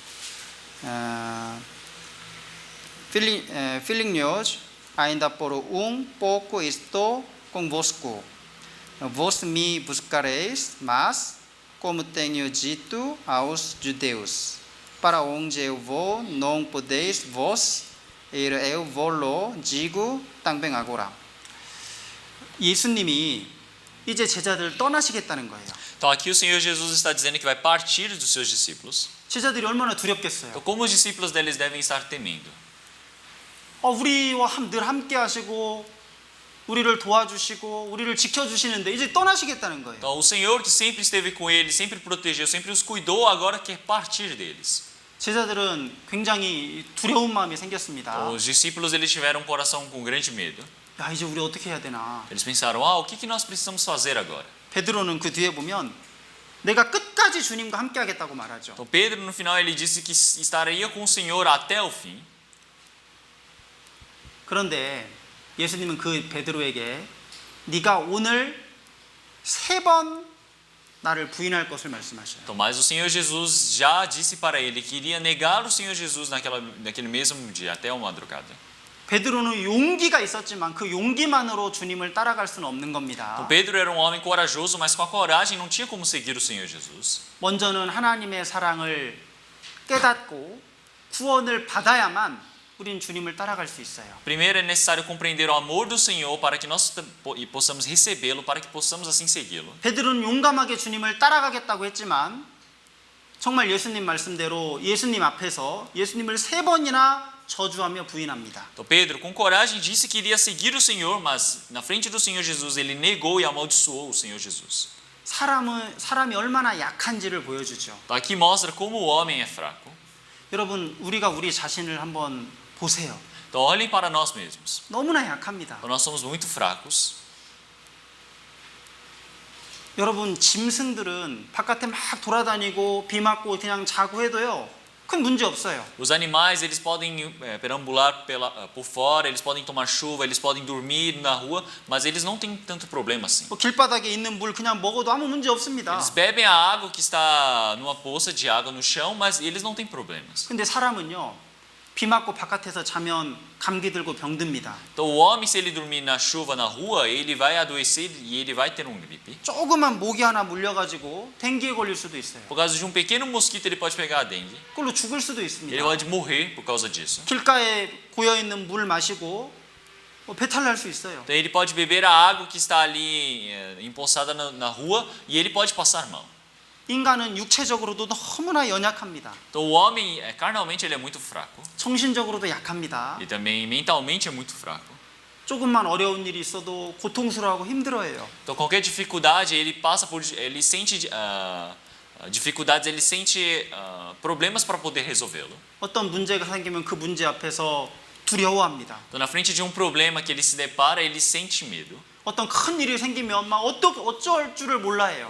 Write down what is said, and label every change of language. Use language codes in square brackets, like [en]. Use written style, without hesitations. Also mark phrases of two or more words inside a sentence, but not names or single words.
[pt] Filhinhos, ainda por pouco estou convosco. Vós me buscareis, mas, como tenho dito aos judeus, para onde eu vou, não podeis vós ir, eu vou-lo digo também agora. [ko] 예수님이 이제 제자들 떠나시겠다는 거예요. [pt] Então aqui o Senhor Jesus está dizendo que vai partir dos seus discípulos. [ko] 제자들이 얼마나 두렵겠어요. [pt] Então como os discípulos deles devem estar temendo? [ko] 우리와 늘 함께 하시고 우리를 도와주시고 우리를 지켜주시는데 이제 떠나시겠다는 거예요. [pt] Então o Senhor que sempre esteve com eles, sempre protegeu, sempre os cuidou, agora quer partir deles. [ko] 제자들은 굉장히 두려운 마음이 생겼습니다. [pt] Então, os discípulos eles tiveram um coração com grande medo. [ko] 야, 이제 우리 어떻게 해야 되나? [pt] Eles pensaram: o que nós precisamos fazer agora? [ko] 베드로는 그 뒤에 보면 내가 끝까지 주님과 함께 하겠다고 말하죠. [pt] Então Pedro no final ele disse que estaria com o Senhor até o fim. [ko] 그런데 예수님은 그 베드로에게 네가 오늘 3번 나를 부인할 것을 말씀하셔요. [pt] Então, mas o Senhor Jesus já disse para ele que iria negar o Senhor Jesus naquele mesmo dia, até a madrugada. [ko] 베드로는 용기가 있었지만 그 용기만으로 주님을 따라갈 수는 없는 겁니다. [pt] Então, Pedro era um homem corajoso, mas com a coragem não tinha como seguir o Senhor Jesus. [ko] 먼저는 하나님의 사랑을 깨닫고 구원을 받아야만 우린 주님을 따라갈 수 있어요. [pt] Primeiro é necessário compreender o amor do Senhor para que nós possamos recebê-lo, para que possamos assim segui-lo. [ko] 베드로는 용감하게 주님을 따라가겠다고 했지만 정말 예수님 말씀대로 예수님 앞에서 예수님을 3번이나 저주하며 부인합니다. [pt] Então Pedro, com coragem, disse que iria seguir o Senhor, mas na frente do Senhor Jesus ele negou e amaldiçoou o Senhor Jesus. [ko] 사람이 얼마나 약한지를 보여주죠. [pt] Então aqui mostra como o homem é fraco. [ko] 여러분, 우리가 우리 자신을 한번 보세요. [pt] Então olhem para nós mesmos. [ko] 너무나 약합니다. [pt] Então, nós somos muito fracos. [ko] 여러분, 짐승들은 바깥에 막 돌아다니고 비 맞고 그냥 자고 해도요, 큰 문제 없어요. [pt] Os animais eles podem perambular por fora, eles podem tomar chuva, eles podem dormir na rua, mas eles não têm tanto problema assim. [ko] 길바닥에 있는 물 그냥 먹어도 아무 문제 없습니다. [pt] Eles bebem a água que está numa poça de água no chão, mas eles não têm problemas. [ko] 근데 사람은요, 비 맞고 바깥에서 자면 감기 들고 병듭니다. [pt] Então o homem, se ele dormir na chuva na rua, ele vai adoecer e ele vai ter gripe. [ko] 조그만 모기 하나 물려가지고 댕기에 걸릴 수도 있어요. [pt] Por causa de pequeno mosquito ele pode pegar a dengue. [ko] 그걸로 죽을 수도 [pt] Ele [ko] 있습니다. [pt] pode morrer por causa disso. [ko] 길가에 고여 있는 물 마시고 배탈 날 수 있어요. [pt] Então ele pode beber a água que está ali empoçada na rua e ele pode passar mal. [ko] 인간은 육체적으로도 너무나 연약합니다. [pt] Então o homem, carnalmente, ele é muito fraco. [ko] 정신적으로도 약합니다. [pt] E também mentalmente é muito fraco. [ko] 조금만 어려운 일이 있어도 고통스러워하고 힘들어해요. [pt] Então qualquer dificuldade ele passa por, ele sente dificuldades, ele sente problemas para poder resolvê-lo. [ko] 어떤 문제가 생기면 그 문제 앞에서 두려워합니다. [pt] Então na frente de problema que ele se depara, ele sente medo. [ko] 어떤 큰 일이 생기면 막 어쩔 줄을 몰라해요.